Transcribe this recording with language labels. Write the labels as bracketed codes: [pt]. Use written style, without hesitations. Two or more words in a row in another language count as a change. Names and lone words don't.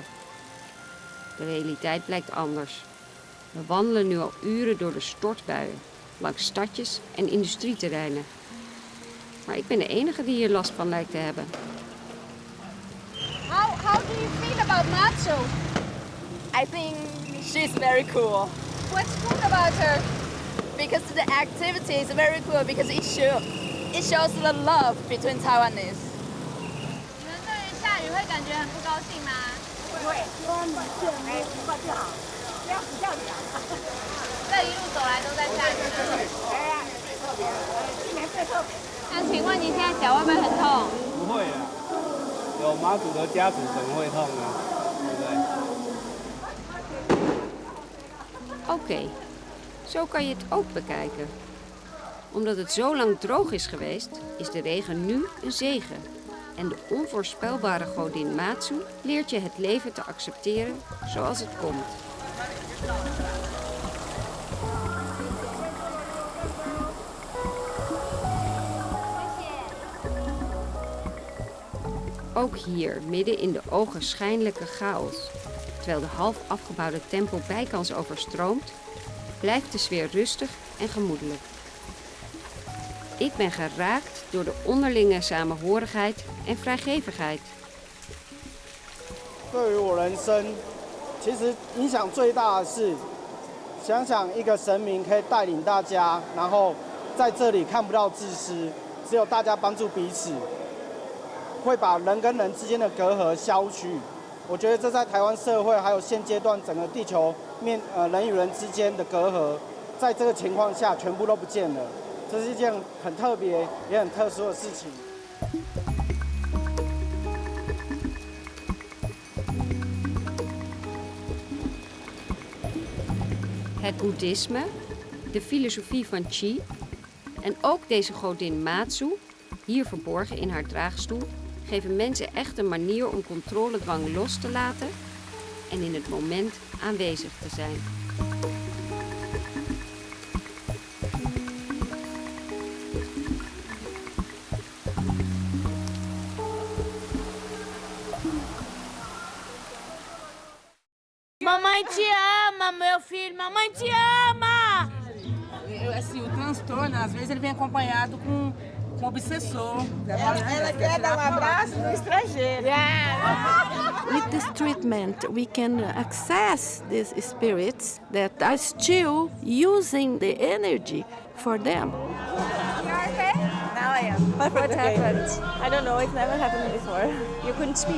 [nl] De realiteit blijkt anders. We wandelen nu al uren door de stortbuien, langs stadjes en industrieterreinen. Maar ik ben de enige die hier last van lijkt te hebben. [en] How do you feel about Mazu? I think she's very cool. What's cool about her? Because the activity is very cool because it shows the love between Taiwanese. [zh] 你们对下雨会感觉很不高兴吗？不会，不过就好，不要比较凉。这一路走来都在下雨吗？今年最特别。那请问你现在脚会不会很痛？不会啊，有妈祖的家属怎么会痛呢？对不对？ [nl] Oké, zo kan je het ook bekijken. Omdat het zo lang droog is geweest, is de regen nu een zegen. En de onvoorspelbare godin Mazu leert je het leven te accepteren zoals het komt. Ook hier, midden in de ogenschijnlijke chaos, terwijl de half afgebouwde tempel bijkans overstroomt, blijft de sfeer rustig en gemoedelijk. Ik ben geraakt door de onderlinge samenhorigheid en vrijgevigheid. [zh] 对于我人生，其实影响最大的是，想想一个神明可以带领大家，然后在这里看不到自私，只有大家帮助彼此，会把人跟人之间的隔阂消去。我觉得这在台湾社会还有现阶段整个地球人与人之间的隔阂，在这个情况下全部都不见了。这是一件很特别也很特殊的事情。 [nl] Het boeddhisme, de filosofie van Qi en ook deze godin Mazu, hier verborgen in haar draagstoel, geven mensen echt een manier om controledwang los te laten en in het moment aanwezig te zijn. [pt] Mamãe te ama, meu filho, mamãe te ama! Assim, o transtorno, às vezes, ele vem acompanhado com obsessor. Ela quer dar abraço no estrangeiro. [en] With this treatment, we can access these spirits that are still using the energy for them. You okay? Now I am. What happened? I don't know. It's never happened before. You couldn't speak?